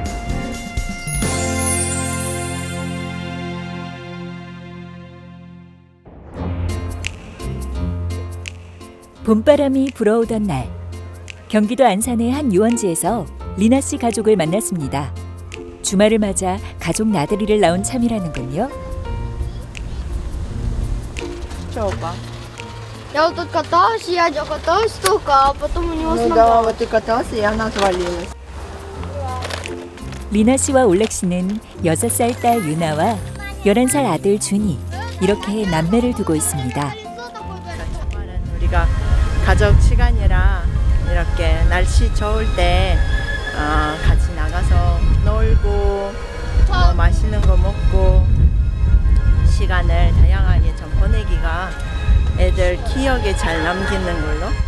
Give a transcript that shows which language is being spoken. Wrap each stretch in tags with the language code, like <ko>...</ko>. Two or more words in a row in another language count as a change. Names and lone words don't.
<ko>봄바람이 불어오던 날, 경기도 안산의 한 유원지에서 리나 씨 가족을 만났습니다. 주말을 맞아 가족 나들이를 나온 참이라는군요. 줘봐.</ko> <ru>Я вот тут катаюсь, я катаюсь только, а потом у него Ну да, вот ты катался, и она свалилась.</ru> <ko>리나 씨와 올렉 씨는 6살 딸 유나와 11살 아들 준이, 이렇게 남매를 두고 있습니다. 우리가 가족 시간이라 이렇게 날씨 좋을 때 같이 나가서 놀고 맛있는 거 먹고 시간을 다양하게 좀 보내기가 애들 기억에 잘 남기는 걸로.</ko>